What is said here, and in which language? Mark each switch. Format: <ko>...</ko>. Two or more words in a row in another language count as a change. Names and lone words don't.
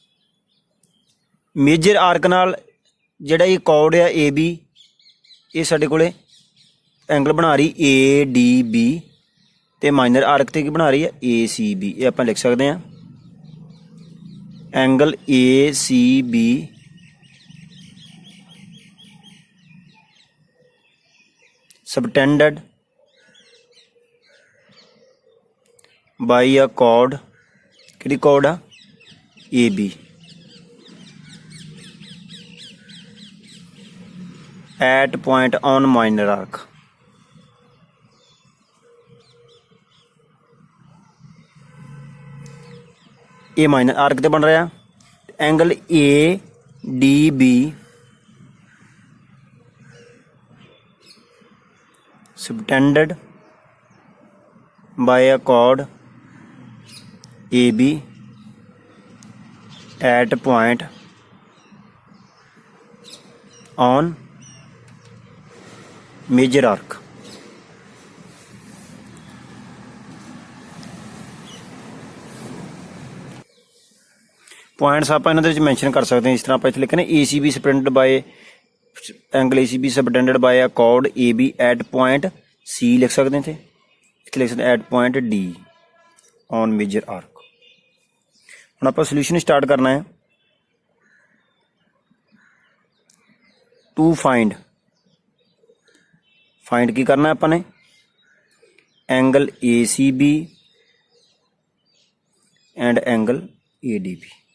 <en>major arc</en> <pa>ਨਾਲ ਜਿਹੜਾ ਇਹ ਕੌਰਡ ਆ ਏ ਬੀ, ਇਹ ਸਾਡੇ ਕੋਲੇ ਐਂਗਲ ਬਣਾ ਰਹੀ ਏ ਡੀ ਬੀ, ਤੇ</pa> <en>minor arc</en> <pa>ਤੇ ਕੀ ਬਣਾ ਰਹੀ ਹੈ? ਏ ਸੀ ਬੀ. ਇਹ ਆਪਾਂ ਲਿਖ ਸਕਦੇ ਹਾਂ ਐਂਗਲ ਏ ਸੀ ਬੀ</pa> <en>subtended by a chord.</en> <pa>ਕਿਹੜੀ chord ਆ?</pa> <en>AB at point on minor arc.</en> <pa>ਇਹ</pa> <en>minor arc</en> <pa>ਤੇ ਬਣ ਰਿਹਾ.</pa> <en>ਐਂਗਲ ADB subtended by a chord AB at point on major arc.</en> <pa>ਪੁਆਇੰਟਸ ਆਪਾਂ ਇਹਨਾਂ ਦੇ ਵਿੱਚ ਮੈਂਸ਼ਨ ਕਰ ਸਕਦੇ ਹਾਂ. ਇਸ ਤਰ੍ਹਾਂ ਆਪਾਂ ਇੱਥੇ ਲਿਖਣਾ</pa> <en>ACB subtended by ਐਂਗਲ ACB subtended by a chord AB at point C</en> <pa>ਲਿਖ ਸਕਦੇ ਹਾਂ. ਇੱਥੇ ਲਿਖ ਸਕਦੇ</pa> <en>at point D on major arc.</en> <pa>ਹੁਣ ਆਪਾਂ</pa> <en>solution start</en> <pa>ਕਰਨਾ ਹੈ.</pa> <en>to find</en> <pa>ਕੀ ਕਰਨਾ ਆਪਾਂ ਨੇ?</pa> <en>angle ACB and angle ADB.</en>